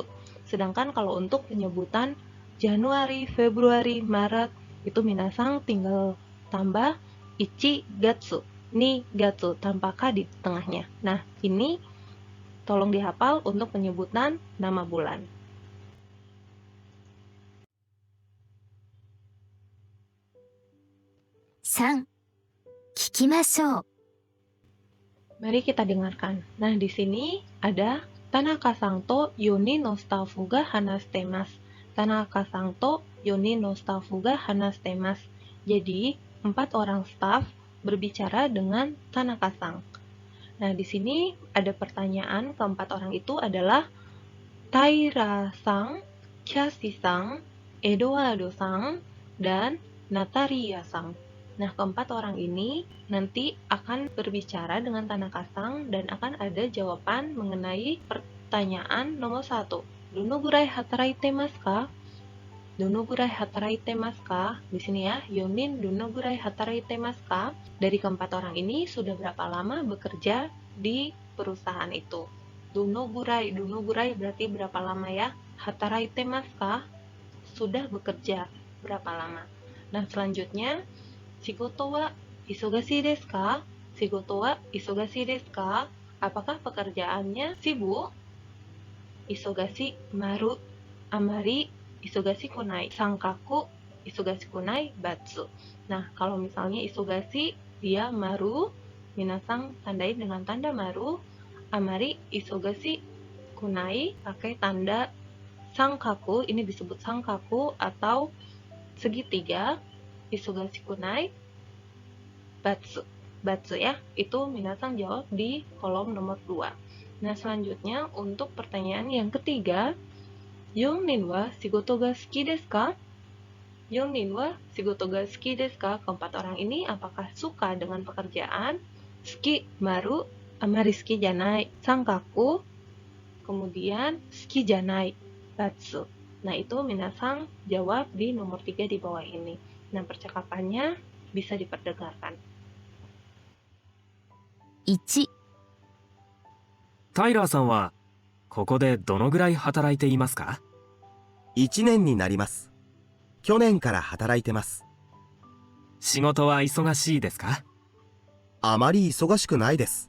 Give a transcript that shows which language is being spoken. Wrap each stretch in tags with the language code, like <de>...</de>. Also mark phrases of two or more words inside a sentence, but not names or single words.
<id>Sedangkan kalau untuk penyebutan Januari, Februari, Maret, itu minasang tinggal tambah</id> <ja>一月、二月,</ja> <id>tanpa K di tengahnya. Nah, ini tolong dihafal untuk penyebutan nama bulan.</id> <ja>3、聞きましょう。</ja> <id>Mari kita dengarkan. Nah, di sini ada</id> <ja>Tanaka-san to 4人のスタッフが話してます。 Tanaka-san to 4人のスタッフが話してます。</ja> <id>Jadi, 4 orang staf berbicara dengan Tanaka-san. Nah, di sini ada pertanyaan, keempat orang itu adalah Taira-san, Kyashi-san, Eduardo-san, dan Natalia-san. Nah, keempat orang ini nanti akan berbicara dengan Tanaka-san dan akan ada jawaban mengenai pertanyaan nomor 1.</id> <ja>どのぐらい働いてますか? どのぐらい働いてますか?</ja> <id>Di sini ya,</id> <ja>四人どのぐらい働いてますか?</ja> <id>Dari keempat orang ini sudah berapa lama bekerja di perusahaan itu?</id> <ja>どのぐらい</ja> <id>berarti berapa lama ya?</id> <ja>働いてますか?</ja> <id>Sudah bekerja berapa lama? Nah, selanjutnya</id> <ja>仕事は忙しいですか? 仕事は忙しいですか?</ja> <id>Apakah pekerjaannya sibuk?</id> <ja>忙しまる、あまり忙しくない、さんかく忙しくないばつ.</ja> <id>Nah, kalau misalnya isogashi dia maru, minasang tandai dengan tanda maru.</id> <ja>あまり忙しくない</ja> <id>pakai tanda sankaku, ini disebut sankaku atau segitiga.</id> <ja>忙しくないばつ.</ja> <id>Batsu ya, itu minasang jawab di kolom nomor 2. Nah, selanjutnya untuk pertanyaan yang ketiga,</id> <ja>四人は仕事が好きですか? 四人は仕事が好きですか?</ja> <id>Keempat orang ini apakah suka dengan pekerjaan?</id> <ja>好きまる、あまり好きじゃない、さんかく, kemudian 好きじゃない、ばつ.</ja> <id>Nah, itu minasang jawab di nomor 3 di bawah ini. Nah, percakapannya bisa diperdengarkan.</id> <ja>1、タイラーさんはここでどのぐらい働いていますか？ 1年になります。 去年から働いてます。仕事は忙しいですか？あまり忙しくないです。</ja>